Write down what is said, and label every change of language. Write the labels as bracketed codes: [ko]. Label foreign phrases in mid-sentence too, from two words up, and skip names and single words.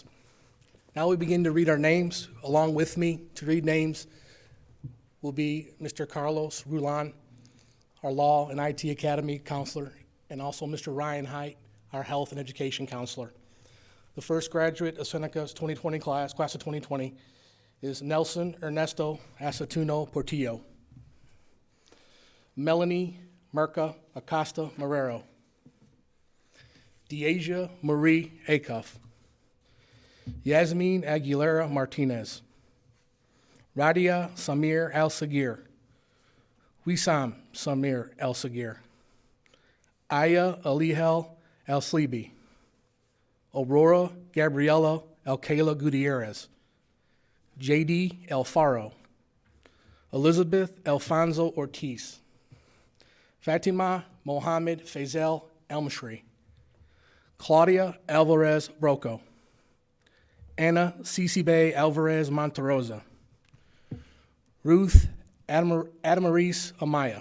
[en] Now we begin to read our names. Along with me to read names will be Mr. Carlos Rulan, our Law and IT Academy counselor, and also Mr. Ryan Height, our Health and Education counselor. The first graduate of Seneca's 2020 class of 2020, is Nelson Ernesto Acetuno Portillo. Melanie Merca Acosta Marrero. Deasia Marie Acuff. Yasmin Aguilera Martinez. Radia Samir Al-Sagir. Wissam Samir Al-Sagir. Aya Alihel Al-Slibi. Aurora Gabriela Alcala Gutierrez. J.D. Alfaro. Elizabeth Alfonso Ortiz. Fatima Mohammed Faisal Elmshri. Claudia Alvarez Broco. Anna Cicibe Alvarez Monterosa. Ruth Adamaris Amaya.